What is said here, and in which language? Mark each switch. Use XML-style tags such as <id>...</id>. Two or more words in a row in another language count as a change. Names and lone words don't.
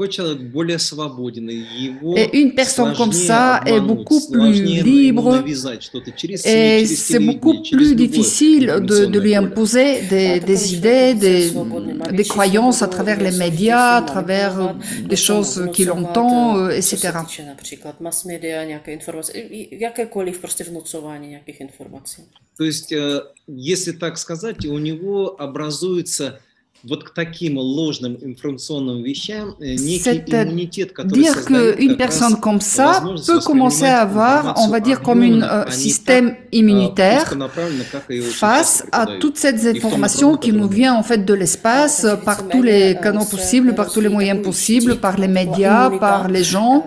<fr>Et une personne comme ça est beaucoup plus libre et c'est beaucoup plus difficile de lui imposer des idées, des croyances à travers les médias, à travers des choses qu'il entend, etc.</fr> <ru>То есть, если так сказать, у него образуется вот к таким ложным информационным вещам некий иммунитет, который</ru> <fr>dire qu'une personne comme ça peut commencer à avoir, on va dire, comme un système immunitaire face à toutes ces informations qui nous viennent en fait de l'espace, par tous les canaux possibles, par tous les moyens possibles, par les médias, par les gens.</fr>